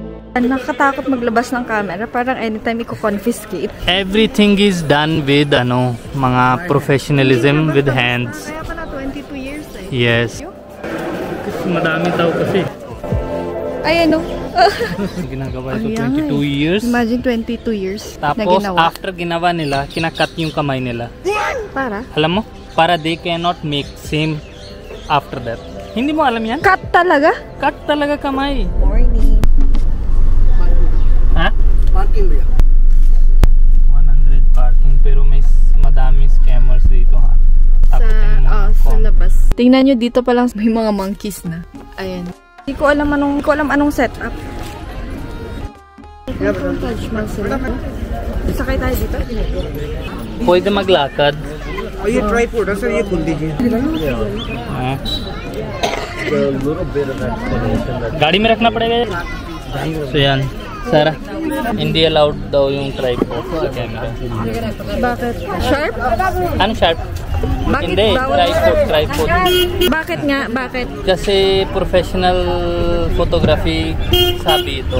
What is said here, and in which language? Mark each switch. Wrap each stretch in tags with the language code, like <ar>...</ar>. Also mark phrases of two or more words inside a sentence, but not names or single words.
<tl>Nakatakot maglabas ng camera, parang anytime i-confiscate.</tl> <en>Everything is done with mga professionalism with hands.</en> <tl>Kaya pala 22 years eh. Yes. Kasi madami tao kasi. Ay ano? Ginagawa ito 22 years.</tl> <en>Imagine 22 years</en> <tl>Tapos na ginawa. after ginawa nila, kinakat yung kamay nila. Para? Alam mo?</tl> <en>Para they cannot make same after that.</en> <tl>Hindi mo alam yan? Cut talaga? Cut talaga kamay. Morning. Ha? Parking ba? 100 parking pero may madami scammers dito ha. Sa labas. Tingnan nyo dito pa lang may mga monkeys na. Ayan. Hindi ko alam anong setup. Taj Mahal sila. Sakay tayo dito. Pwede maglakad.</tl> <hi>ये ट्राइपॉड है सर, ये खोल दीजिए। गाड़ी में रखना पड़ेगा।</hi> <tl>So yan, Sarah, hindi allowed daw yung tripod sa camera. Bakit? Sharp? Ano sharp? Bakit Hindi, tripod. Bakit nga? Bakit? Kasi</tl> <en>professional photography</en> <tl>sabi ito.</tl>